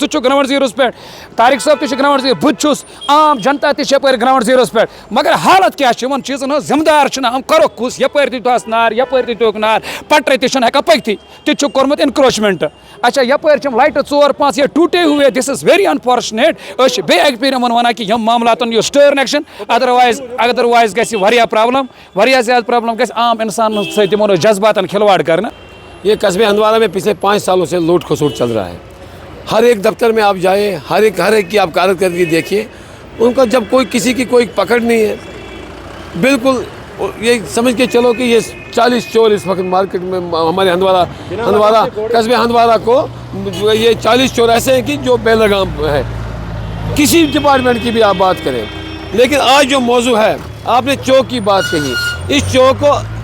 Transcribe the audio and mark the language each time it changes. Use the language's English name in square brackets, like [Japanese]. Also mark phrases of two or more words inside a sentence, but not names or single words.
[Kashmiri] چھُکھ گراوُنڈ زیٖروَس پٮ۪ٹھ طارق صٲب تہِ چھُ [English] ground zero [Kashmiri] بہٕ تہِ چھُس عام جنتا تہِ چھِ یپٲرۍ گراوُنڈ زیٖروَس پٮ۪ٹھ مگر حالت کیٛاہ چھِ یِمن چیٖزن ہٕنٛز ذمہٕ دار چھِنہ یِم کَرُکھ کُس یپٲرۍ تہِ دِتہوس نار یپٲرۍ تہِ دِتُکھ نار پٹرِ تہِ چھُنہٕ ہٮ۪کان پٔکتھٕے تہِ چھُکھ کوٚرمُت انکروچمنٹ اچھا یپٲرۍ چھِ یِم لایٹہٕ 4-5 [Urdu] یہ ٹوٗٹے ہوئے [English] this is very unfortunate [Kashmiri] أسۍ چھِ بیٚیہِ اَکہِ پھِرِ یِمن ونان کہِ یِم معاملاتن یُس [English] stern action [Kashmiri] ادروایز گژھِ واریاہ پرابلم واریاہ زیادٕ پرابلم گژھِ عام انسانن سۭتۍ یِمن اوس جذباتن کھلواڑ کرنہٕ [Urdu] یہ قصبے ہندوارہ میں پچھلے 5 سالوں سے لوٹ کھسوٹ چل رہا ہے ہر ایک دفتر میں آپ جائیں ہر ایک کی آپ کارکردگی دیکھیے ان کا جب کوئی کسی کی کوئی پکڑ نہیں ہے بالکل یہ سمجھ کے چلو کہ یہ 40 چور اس وقت مارکیٹ میں ہمارے ہندوارہ قصبے ہندوارہ کو یہ 40 چور ایسے ہیں کہ جو بے لگام ہے کسی ڈپارٹمنٹ کی بھی آپ بات کریں لیکن آج جو موضوع ہے آپ نے چوک کی بات کہی اس چوک کو